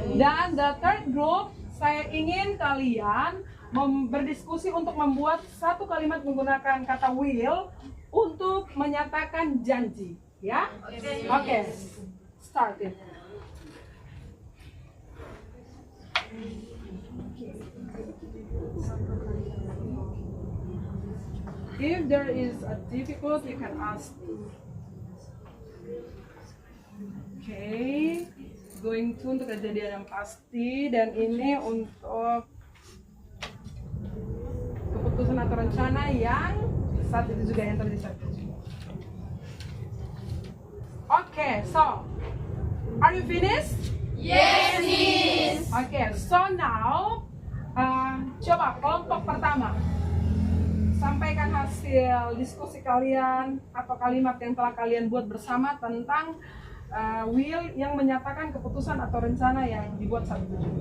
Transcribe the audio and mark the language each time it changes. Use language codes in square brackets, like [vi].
[id] Dan [en] the third group, [id] saya ingin kalian berdiskusi untuk membuat satu kalimat menggunakan kata will untuk menyatakan janji, ya? Oke. [en] Start it. If there is a difficult, you can ask me. [id] Okay, going to untuk kejadian yang pasti, dan ini untuk keputusan atau rencana yang saat itu juga yang terjadi saat itu. [en] Okay, so are you finished? Yes, Miss. Okay, so now [id] coba kelompok pertama sampaikan hasil diskusi kalian atau kalimat yang telah kalian buat bersama tentang will yang menyatakan keputusan atau rencana yang dibuat saat itu.